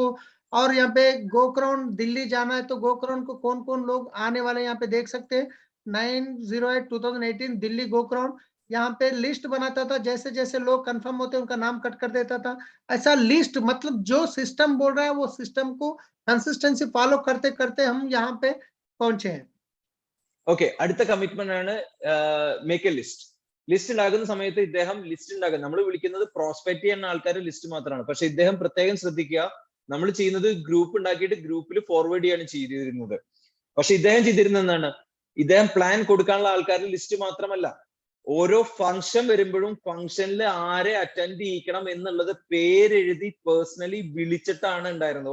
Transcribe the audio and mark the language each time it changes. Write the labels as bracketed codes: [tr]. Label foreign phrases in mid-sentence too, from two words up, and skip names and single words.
[hi] और यहाँ पे गोक्राउन दिल्ली जाना है तो गोक्राउन को कौन कौन लोग आने वाले यहाँ पे देख सकते हैं, 9/08/2018 दिल्ली गोक्राउन, यहाँ पे लिस्ट बनाता था। जैसे जैसे लोग कंफर्म होते उनका नाम कट कर देता था। ऐसा लिस्ट मतलब जो सिस्टम बोल रहा है वो सिस्टम को [en] consistency follow [hi] करते करते हम यहाँ पे पहुंचे हैं. [ml] ഓക്കെ, അടുത്ത കമ്മിറ്റ്മെന്റ് ആണ് [en] make a list. [ml] ലിസ്റ്റ് ഉണ്ടാക്കുന്ന സമയത്ത് ഇദ്ദേഹം ലിസ്റ്റ് ഉണ്ടാക്കുക, നമ്മൾ വിളിക്കുന്നത് പ്രോസ്പെക്ട് ചെയ്യുന്ന ആൾക്കാരുടെ ലിസ്റ്റ് മാത്രമാണ്. പക്ഷെ ഇദ്ദേഹം പ്രത്യേകം ശ്രദ്ധിക്കുക, നമ്മൾ ചെയ്യുന്നത് ഗ്രൂപ്പ് ഉണ്ടാക്കിയിട്ട് ഗ്രൂപ്പിൽ ഫോർവേഡ് ചെയ്യാണ് ചെയ്തിരുന്നത്. പക്ഷെ ഇദ്ദേഹം ചെയ്തിരുന്നത് എന്താണ്, ഇദ്ദേഹം പ്ലാൻ കൊടുക്കാനുള്ള ആൾക്കാരുടെ ലിസ്റ്റ് മാത്രമല്ല, ഓരോ ഫംഗ്ഷൻ വരുമ്പോഴും ഫംഗ്ഷനിൽ ആരെ അറ്റൻഡ് ചെയ്യിക്കണം എന്നുള്ളത് പേരെഴുതി പേഴ്സണലി വിളിച്ചിട്ടാണ് ഉണ്ടായിരുന്നത്.